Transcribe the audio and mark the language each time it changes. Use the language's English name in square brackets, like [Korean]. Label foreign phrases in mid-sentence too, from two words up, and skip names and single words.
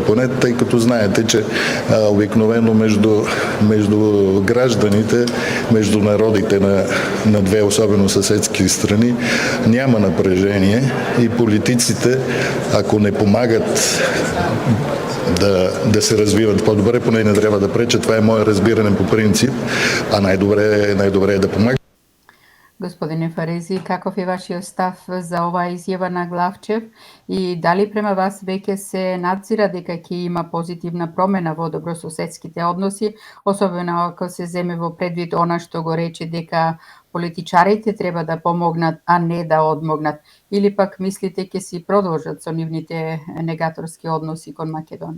[Bulgarian] Поне тъй като знаете, че обикновено между гражданите, между народите на две особено съседски страни няма напрежение и политиците, ако не помагат да се развиват по-добре, поне не трябва да пречат. Това е мое разбиране по принцип, а най-добре е да помагат. [Macedonian] Господине Фарези, каков е вашиот став за оваа изјава на Главчев и дали према вас веќе се надзира дека ќе има позитивна промена во добрососедските односи, особено ако се земе во предвид она што го рече дека политичарите треба да помогнат, а не да одмогнат, или пак мислите ќе си продолжат со нивните негаторски односи кон Македонија?